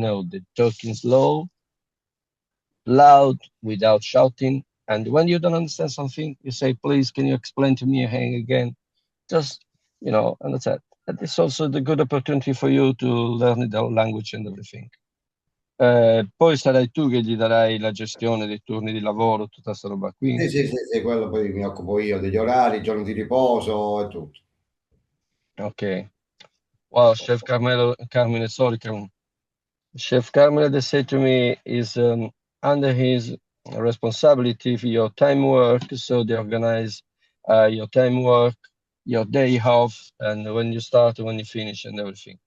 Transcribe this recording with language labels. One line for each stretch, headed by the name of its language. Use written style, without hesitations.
English: No, they're talking slow, loud, without shouting. And when you don't understand something, you say, please, can you explain to me again? Just, and that's it. And it's also the good opportunity for you to learn the language and everything.
Italian: Poi sarai tu che gli darai la gestione dei turni di lavoro, tutta questa roba qui. Sì, sì, sì, sì, quello poi mi occupo io degli orari, giorni di riposo e tutto. Ok.
English: Well, Chef Carmine, sorry, Chef Carmine, they say to me, is under his responsibility for your time work, so they organize your time work, your day off, and when you start, when you finish, and everything.